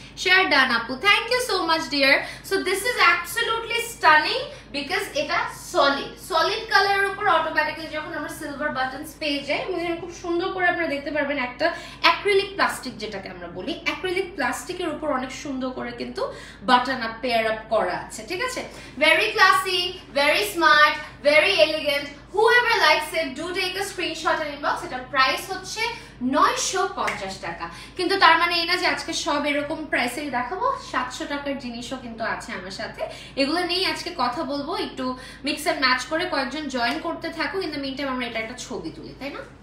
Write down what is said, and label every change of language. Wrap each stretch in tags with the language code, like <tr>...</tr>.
<bn>Share done আপু,</bn> <en>Thank you so much dear. So this is absolutely stunning because</en> <bn>এটা solid কালারের উপর automatically যখন আমরা সিলভার বাটনস পেয়ে যাই, খুব সুন্দর করে আপনারা দেখতে পারবেন একটা অ্যাক্রিলিক প্লাস্টিক, যেটাকে আমরা বলি অ্যাক্রিলিক প্লাস্টিকের উপর অনেক সুন্দর করে কিন্তু বাটন আপ, পেয়ার আপ করা আছে, ঠিক আছে।</bn> <en>Very classy, very smart, very elegant. whoever likes it do take a screenshot and inbox.</en> <bn>এটা প্রাইস হচ্ছে 950 টাকা, কিন্তু তার মানে এই না যে আজকে সব এরকম প্রাইসেই দেখাবো। 700 টাকার জিনিসও কিন্তু আছে আমার সাথে, এগুলো নিয়ে আজকে কথা বলবো। একটু মিক্স এন্ড ম্যাচ করে কয়েকজন জয়েন করতে থাকুক।</bn> <en>in the mean time</en> <bn>আমরা এটা একটা ছবি তুলি, তাই না?</bn>